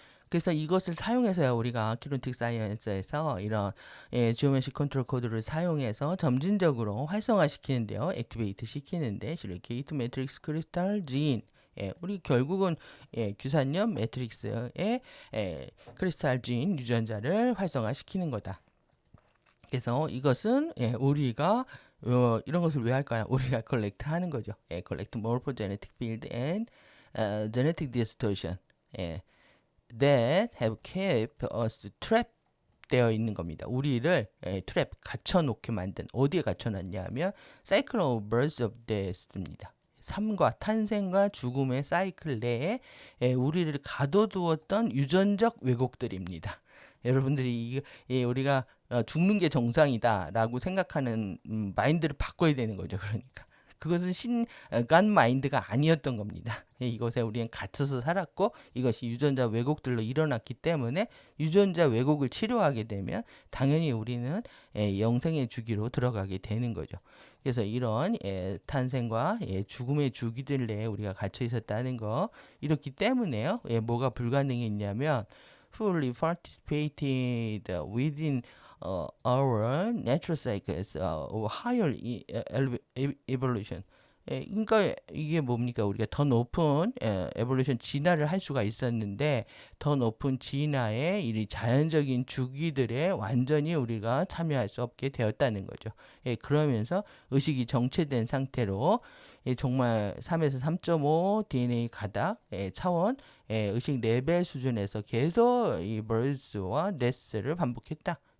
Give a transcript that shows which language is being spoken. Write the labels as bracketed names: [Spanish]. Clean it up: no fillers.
[Korean] 그래서 이것을 사용해서요, 우리가 키네틱 사이언스에서 이런 지오메트릭 컨트롤 코드를 사용해서 점진적으로 활성화시키는데요, 액티베이트 시키는데 실리케이트 매트릭스 크리스탈 진, 우리 결국은 규산염 매트릭스의 크리스탈 진 유전자를 활성화시키는 거다. 그래서 이것은 우리가 이런 것을 왜 할까요? 우리가 컬렉트 하는 거죠. 컬렉트 [English] morphogenetic field and genetic distortion that have kept us trapped [Korean] 되어 있는 겁니다. 우리를 트랩 갇혀놓게 만든, 어디에 갇혀놨냐 하면 [English] Cycle of Birth of Death [Korean] 입니다. 삶과 탄생과 죽음의 사이클 내에 우리를 가둬두었던 유전적 왜곡들입니다. 여러분들이 우리가 죽는 게 정상이다라고 생각하는 마인드를 바꿔야 되는 거죠. 그러니까 그것은 신간 마인드가 아니었던 겁니다. 이것에 우리는 갇혀서 살았고 이것이 유전자 왜곡들로 일어났기 때문에 유전자 왜곡을 치료하게 되면 당연히 우리는 영생의 주기로 들어가게 되는 거죠. 그래서 이런 탄생과 죽음의 주기들 내에 우리가 갇혀 있었다는 거, 이렇기 때문에요. 뭐가 불가능했냐면 [English] fully participated within our natural cycles of higher evolution. [Korean] 그러니까 이게 뭡니까? 우리가 더 높은 에볼루션 진화를 할 수가 있었는데 더 높은 진화의 이 자연적인 주기들에 완전히 우리가 참여할 수 없게 되었다는 거죠. 그러면서 의식이 정체된 상태로 정말 3에서 3.5 DNA 가닥 차원 의식 레벨 수준에서 계속 이 birth와 death를 반복했다.